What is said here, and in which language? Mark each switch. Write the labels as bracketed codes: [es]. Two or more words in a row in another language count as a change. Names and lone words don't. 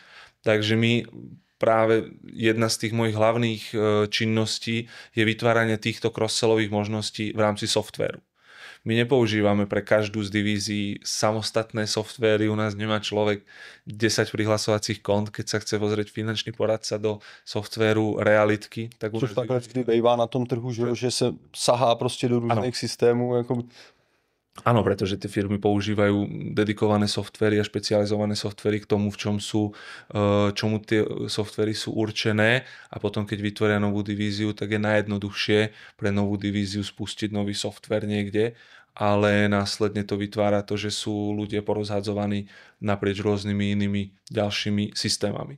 [sk] Takže my práve jedna z tých mojich hlavných činností je vytváranie týchto cross-sellových možností v rámci softvéru. My nepoužívame pre každú z divízií samostatné softvéry, u nás nemá človek 10 prihlasovacích kont, keď sa chce pozrieť finančný poradca do softvéru realitky. [cs] Tak což takhle vždy bývá na tom trhu, že se sahá prostě do různých systémů. Jako... [sk] Áno, pretože tie firmy používajú dedikované softvery a špecializované softvery k tomu, čomu tie softvery sú určené a potom, keď vytvoria novú divíziu, tak je najjednoduchšie pre novú divíziu spustiť nový softver niekde, ale následne to vytvára to, že sú ľudia porozhadzovaní naprieč rôznymi inými ďalšími systémami.